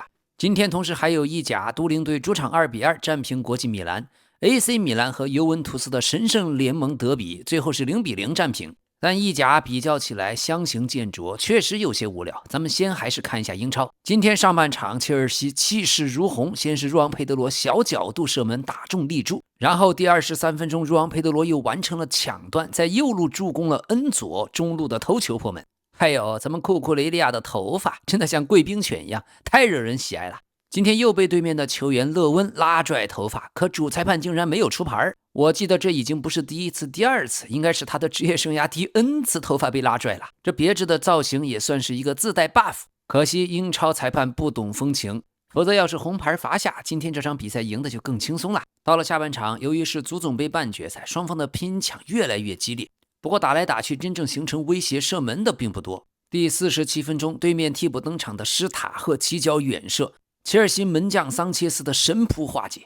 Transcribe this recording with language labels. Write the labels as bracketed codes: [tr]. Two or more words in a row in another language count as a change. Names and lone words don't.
[zh] 今天同時還有意甲都靈隊主場2-2戰平國際米蘭， AC 米蘭和尤文圖斯的神聖聯盟德比最後是0-0戰平。但意甲比較起來相形見絀，確實有些無聊。咱們先還是看一下英超。今天上半場切爾西氣勢如虹，先是若昂佩德羅小角度射門打中立柱，然後第23分鐘若昂佩德罗又完成了抢断，在右路助攻了恩佐中路的头球破门。還有咱們库库雷利亚的头髮真的像贵宾犬一樣，太惹人喜愛了。今天又被对面的球員勒温拉拽头髮，可主裁判竟然没有出牌。我记得这已經不是第1次第2次，應該是他的職業生涯第 N 次頭髮被拉拽了。這別致的造型也算是一個自帶 buff， 可惜英超裁判不懂風情，否則要是紅牌罰下，今天這場比賽贏的就更輕鬆了。到了下半場，由於是足總杯半決賽，雙方的拼搶越來越激烈，不過打來打去真正形成威脅射門的並不多。第47分鐘，對面替補登場的施塔赫起腳遠射，切爾西門將桑切斯的神撲化解。